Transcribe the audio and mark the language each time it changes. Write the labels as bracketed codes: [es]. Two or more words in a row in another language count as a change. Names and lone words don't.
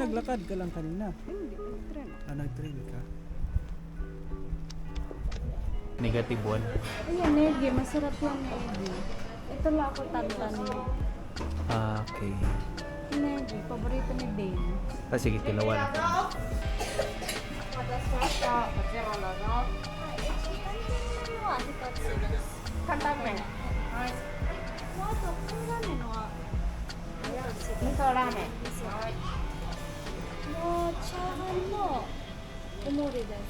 [tl] naglakad ka lang kanina. Hindi, nag-train. Ah, nag-train ka. Negative 1. Ayan, negi. Masarap yung negi. Ito lang ako tantan. Ah, okay. Negi, paborito ni Dane. Ah, sige, tilawan. [ja] お待たせしました。こちらもどうぞ。担々麺。はい。あと、こんなのは、味噌ラーメン。はい。もう、チャーハンのおもりです。